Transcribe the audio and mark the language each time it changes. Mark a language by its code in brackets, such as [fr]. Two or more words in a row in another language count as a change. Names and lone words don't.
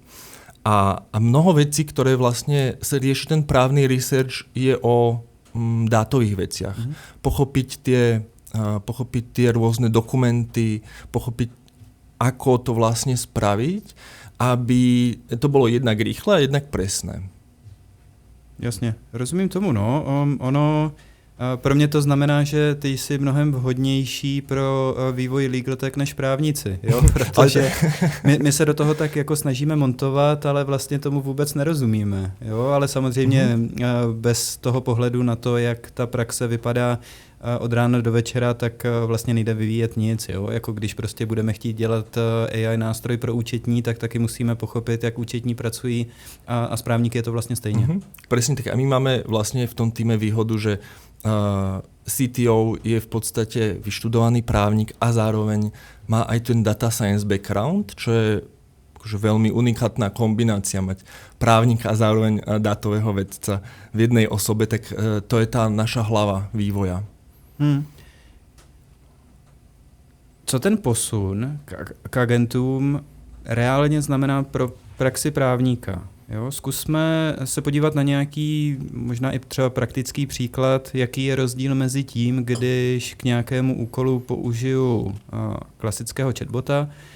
[sk] A mnoho vecí, ktoré vlastne sa rieši ten právny research, je o dátových veciach. Pochopiť tie rôzne dokumenty, pochopiť, ako to vlastne spraviť, aby to bolo jednak rýchle a jednak presné. [cs] Jasně, rozumím tomu, no. Ono pro mě to znamená, že ty jsi mnohem vhodnější pro vývoj LegalTech než právníci, jo? Protože my se do toho tak jako snažíme montovat, ale vlastně tomu vůbec nerozumíme, jo? Ale samozřejmě bez toho pohledu na to, jak ta praxe vypadá od rána do večera, tak vlastně nejde vyvíjet nic, jo? Jako když prostě budeme chtít dělat AI nástroj pro účetní, tak taky musíme pochopit, jak účetní pracují a s právníky je to vlastně stejně. [sk] Presne tak. A my máme vlastne v tom týme výhodu, že CTO je v podstate vyštudovaný právnik a zároveň má aj ten [en] data science background, [sk] čo je akože veľmi unikátna kombinácia mať právnika a zároveň dátového vedca v jednej osobe, tak to je tá naša hlava vývoja. [cs] Co ten posun k agentům reálně znamená pro praxi právníka? Jo, zkusme se podívat na nějaký, možná i třeba praktický příklad, jaký je rozdíl mezi tím, když k nějakému úkolu použiju klasického chatbota.